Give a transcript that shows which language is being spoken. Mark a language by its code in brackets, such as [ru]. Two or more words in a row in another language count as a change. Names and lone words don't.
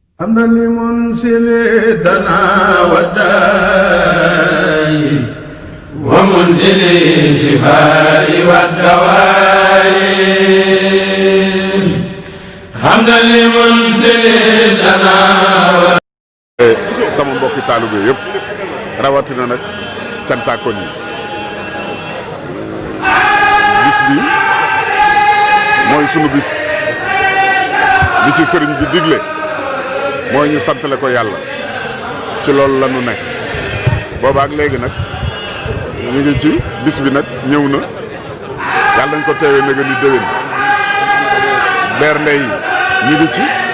[ar] حمدا لمنزل دنا والداء ومنزل الشفاء والدواء حمدا لمنزل دنا. [wo] sama mbokki taalibe yëpp rawatina nag cantaakon yi bis bi mooy sunu bis li ci sëriñ bi digle mooy ñu santale ko yàlla ci loolu la ñu nekk booba ak léegi nag ñu ngi ci bis bi nag ñëw na yàlla nañ ko teewee nag ni déwén bernde yi ñu ngi ci